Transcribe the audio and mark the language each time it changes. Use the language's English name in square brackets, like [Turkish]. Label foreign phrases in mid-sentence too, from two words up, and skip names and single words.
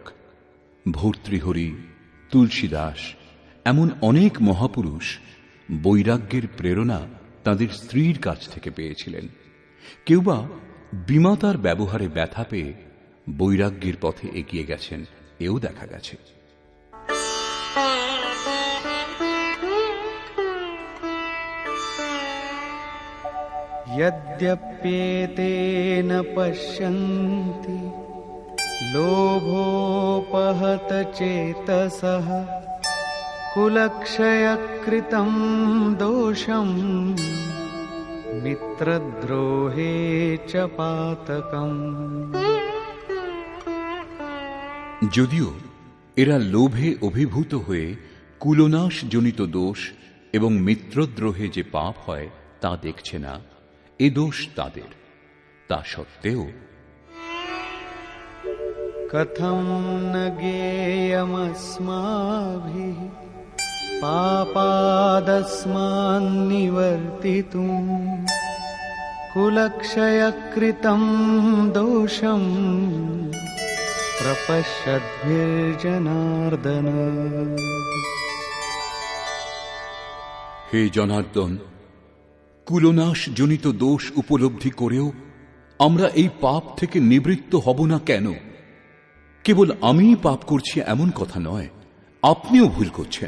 [Bangla] ভর্তৃহরি, তুলসীদাস এমন অনেক মহাপুরুষ বৈরাগ্যের প্রেরণা তাদের স্ত্রীর কাছ থেকে পেয়েছিলেন। কেউ বা বিমাতার ব্যবহারে ব্যথা পেয়ে বৈরাগ্যের পথে এগিয়ে গেছেন, এও দেখা গেছে। [Sanskrit] यद्यप्येतेन पश्यन्ति लोभोपहत चेतसः कुलक्षयकृतं दोषं मित्रद्रोहे च पातकम्। [Bangla] যদিও এরা লোভে অভিভূত হয়ে কুলনাশ জনিত দোষ এবং মিত্রদ্রোহে যে পাপ হয় তা দেখছে না, এ দোষ তাদের। তা সত্ত্বেও [Sanskrit] कथं न ज्ञेयमस्माभिः पापादस्मान्निवर्तितुं कुलक्षयकृतं दोषं प्रपश्यद्भिर्जनार्दन। [Bangla] হে জনার্দন, কুলনাশ জনিত দোষ উপলব্ধি করেও আমরা এই পাপ থেকে নিবৃত্ত হব না কেন? কেবল আমিই পাপ করছি এমন কথা নয়, আপনিও ভুল করছেন।